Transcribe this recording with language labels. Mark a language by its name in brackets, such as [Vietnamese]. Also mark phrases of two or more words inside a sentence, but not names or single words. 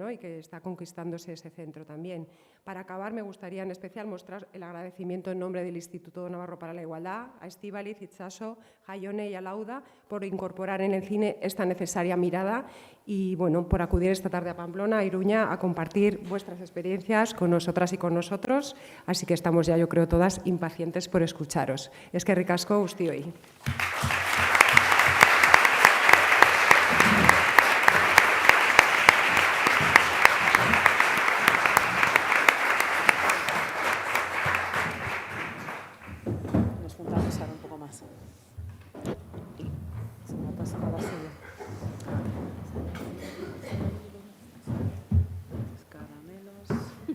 [Spanish] Y que está conquistándose ese centro también. Para acabar, me gustaría en especial mostrar el agradecimiento en nombre del Instituto Navarro para la Igualdad a Estíbaliz, Itxaso, Jaione y a Lauda por incorporar en el cine esta necesaria mirada y bueno, por acudir esta tarde a Pamplona, a Iruña, a compartir vuestras experiencias con nosotras y con nosotros. Así que estamos ya, yo creo, todas impacientes por escucharos. [Basque] Eskerrik asko guztioi. [Spanish] Nos juntamos ahora un poco más. Se me ha pasado la silla. Caramelos.